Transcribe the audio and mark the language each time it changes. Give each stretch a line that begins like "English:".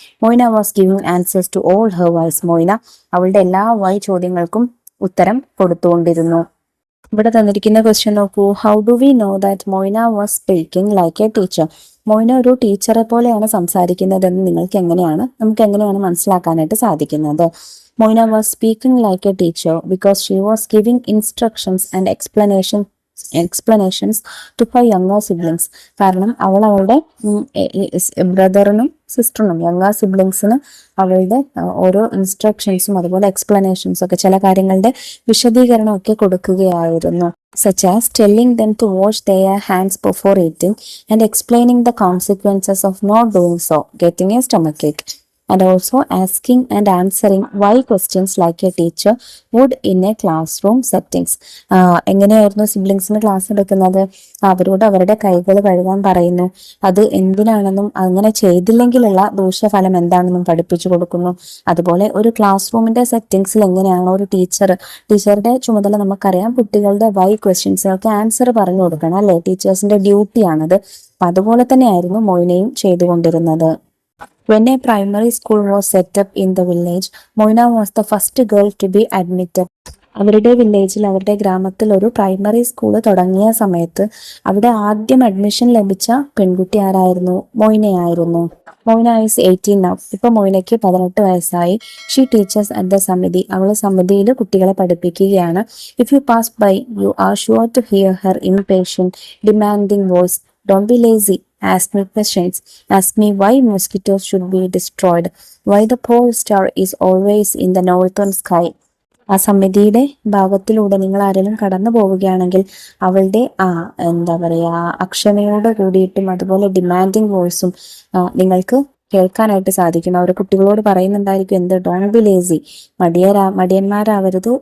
English: Moyna was giving answers to all her whys.
Malayalam: Moina അവളുടെ എല്ലാ Y ചോദ്യങ്ങൾക്കും ഉത്തരം കൊടുത്തുകൊണ്ടിരുന്നു. ഇവിടെ തന്നിരിക്കുന്ന ക്വസ്റ്റ്യൻ നോക്കൂ.
English: How do we know that Moyna was speaking like a teacher?
Malayalam: Moina ഒരു ടീച്ചറെ പോലെയാണ് സംസാരിക്കുന്നതെന്ന് നമുക്ക് എങ്ങനെയാണ് മനസ്സിലാക്കാനായിട്ട് സാധിക്കുന്നത്?
English: Moina was speaking like a teacher because she was giving instructions and explanations to her younger siblings.
Malayalam: കാരണം അവളുടെ ബ്രദറിനും സിസ്റ്ററിനും യങ്ങർ സിബ്ലിങ്സിന് അവളുടെ ഓരോ ഇൻസ്ട്രക്ഷൻസും അതുപോലെ എക്സ്പ്ലനേഷൻസും ഒക്കെ, ചില കാര്യങ്ങളുടെ വിശദീകരണം ഒക്കെ കൊടുക്കുകയായിരുന്നു.
English: Such as telling them to wash their hands before eating and explaining the consequences of not doing so, getting a stomachache. And also asking and answering why questions like a teacher would in a classroom settings.
Malayalam: എങ്ങനെയായിരുന്നു സിബ്ലിങ്സിന് class എടുക്കുന്നത്? അവരോട് അവരുടെ കൈകൾ കഴുകാൻ പറയുന്നു. അത് എന്തിനാണെന്നും അങ്ങനെ ചെയ്തില്ലെങ്കിലുള്ള ദൂഷ്യഫലം എന്താണെന്നും പഠിപ്പിച്ചു കൊടുക്കുന്നു. അതുപോലെ ഒരു ക്ലാസ് റൂമിന്റെ സെറ്റിങ്സിൽ എങ്ങനെയാണ് ഒരു ടീച്ചറുടെ ചുമതല നമുക്കറിയാം, കുട്ടികളുടെ വൈ ക്വസ്റ്റ്യൻസിനൊക്കെ ആൻസർ പറഞ്ഞു കൊടുക്കണം, അല്ലെ? ടീച്ചേഴ്സിന്റെ ഡ്യൂട്ടിയാണത്. അപ്പൊ അതുപോലെ തന്നെയായിരുന്നു മൊയ്നയും ചെയ്തുകൊണ്ടിരുന്നത്.
English: When a primary school was set up in the village, Moina was the first girl to be admitted.
Malayalam: അവരുടെ വില്ലേജിൽ, അവരുടെ ഗ്രാമത്തിൽ ഒരു പ്രൈമറി സ്കൂൾ തുടങ്ങിയ സമയത്ത് അവിടെ ആദ്യം അഡ്മിഷൻ ലഭിച്ച പെൺകുട്ടി ആരായിരുന്നു? മൊയ്നയായിരുന്നു.
English: Moyna is 18 now.
Malayalam: ഇപ്പൊ മൊയ്നയ്ക്ക് 18 വയസ്സായി.
English: She teaches at the samiti.
Malayalam: അവൾ സമിതിയിൽ കുട്ടികളെ പഠിപ്പിക്കുകയാണ്.
English: If you pass by you are sure to hear her impatient demanding voice. Don't be lazy. Ask me questions. Ask me why mosquitoes should be destroyed. Why the pole star is always in the northern sky.
Malayalam: ആ സമിതിയുടെ ഭാഗത്തിലൂടെ നിങ്ങൾ ആരെങ്കിലും കടന്നു പോവുകയാണെങ്കിൽ അവളുടെ എന്താ പറയാ അക്ഷമയോട് കൂടിയിട്ടും അതുപോലെ ഡിമാൻഡിങ് വോയിസും നിങ്ങൾക്ക് കേൾക്കാനായിട്ട് സാധിക്കും. അവർ കുട്ടികളോട് പറയുന്നുണ്ടായിരിക്കും, എന്ത്?
English: Don't be lazy.
Malayalam: മടിയന്മാരാവരുത്.